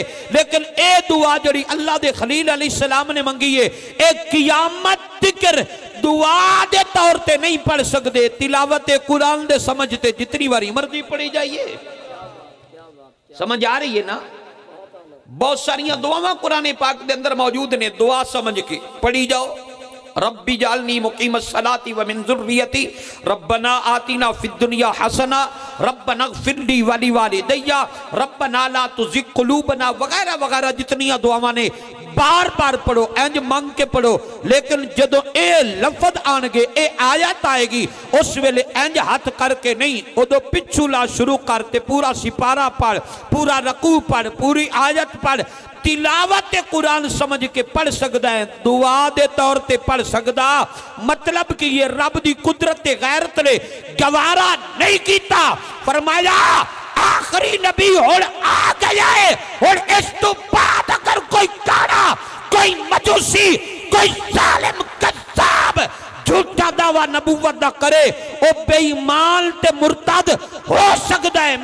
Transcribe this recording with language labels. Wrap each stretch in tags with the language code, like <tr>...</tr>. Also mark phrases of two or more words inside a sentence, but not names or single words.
<pa>لیکن اے دعا جیہڑی اللہ دے خلیل علیہ السلام نے منگی ہے، اک قیامت تیکر دعا دے طور تے نہیں پڑھ سکدے. تلاوت قرآن دے سمجھدے جنی واری مرضی پڑھی جائیے. سمجھ آ رہی ہے نا? بہت ساریاں دعاواں قرآن پاک کے اندر موجود نے، دعا سمجھ کے پڑھی جاؤ.</pa> <ar>ربي اجعلني مقيم الصلاة ومن ذريتي، ربنا آتنا في الدنيا حسنة، ربنا اغفر لي ولوالدي، ربنا لا تزغ قلوبنا,</ar> <pa>وغیرہ وغیرہ جنیاں دعاواں نے بار بار پڑھو، انج منگ کے پڑھو. لیکن جدوں اے لفظ آئیں گے، اے آیت آئے گی، اس ویلے انج ہتھ کرکے نہیں، اودوں پچھوں لا شروع کرکے پورا سپارہ پڑھ، پورا رکوع پڑھ، پوری آیت پڑھ. تلاوت قرآن سمجھ کے پڑھ سکدا ہے، دعا دے طور تے پڑھ سکدا. مطلب کہ یہ رب دی قدرت غیرت نے گوارا نہیں کیتا. فرمایا آخری نبی ہن آ گیا ہے، ہن اس توں بعد اگر کوئی کانا، کوئی مجوسی، کوئی ظالم کذاب جھوٹا دعویٰ نبوت دا کرے، او بے ایمان تے مرتد ہو سکدا ہے.</pa>